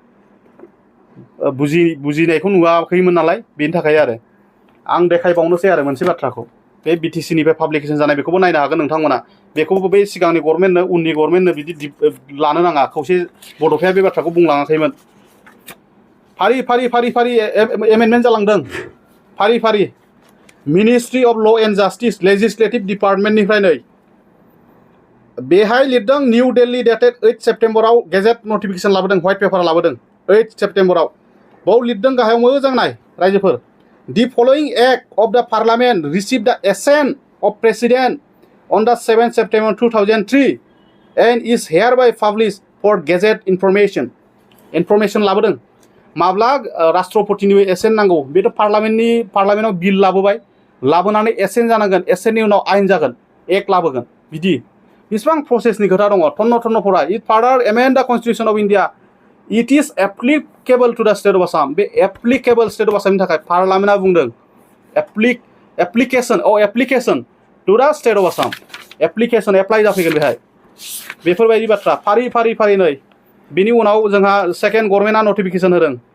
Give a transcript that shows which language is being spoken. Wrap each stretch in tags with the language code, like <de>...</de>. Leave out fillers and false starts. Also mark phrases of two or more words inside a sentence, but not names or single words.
<brx>बुजिनायखौ नुवाखैमोन नालाय बेनि थाखाय आरो आं देखायबावनोसै आरो मोनसे बाथ्राखौ बे बिटिसिनिफ्राय पाब्लिकेसन जानाय बेखौबो नायनो हागोन नोंथांमोना बेखौबो बे सिगांनि गभर्नमेन्टनो उननि गभर्नमेन्टनो बिदि लानो नाङा खौसे बड'फाया बे बाथ्राखौ बुंलाङाखैमोन फारि एमेन्डमेन्ट जालांदों फारि मिनिस्ट्रि अफ ल' एन्ड जास्टिस लेजिस्लेटिभ डिपार्टमेन्टनिफ्राय नै बेहाय लिरदों निउ दिल्ली डेटेड 8 सेप्टेम्बराव</brx> <en>gazette notification</en> <brx>लाबोदों</brx> <en>white paper</en> <brx>लाबोदों 8 सेप्टेम्बराव बाव लिरदों गाहायाव मोजां नाय रायजोफोर</brx> <en>The following act of the parliament received the assent of president on the 7th September 2003 and is hereby published for gazette information</en> <brx>लाबोदों माब्ला राष्ट्रपतिनि एसेन्ट नांगौ बेथ' पार्लामेन्टआव बिल लाबोनानै एसेन्ट जानांगोन एसेन्टनि उनाव आयेन जागोन एक्ट लाबोगोन बिदि बेसेबां प्रसेसनि खोथा दङ थन्न</brx> <en>for it further amend the Constitution of India it is applicable to the state of Assam</en> <brx>बे</brx> <en>applicable state of Assam</en> <brx>थाखाय पार्लामेन्टआ बुंदों</brx> <en>application to the state of Assam</en> <brx>एप्लिकेसन एप्लाइ जाफैगोन बेहाय बेफोरबायदि बाथ्रा फारि नै बिनि उनाव जोंहा</brx> <en>second government</en> <brx>नटिफिकेसन होदों</brx>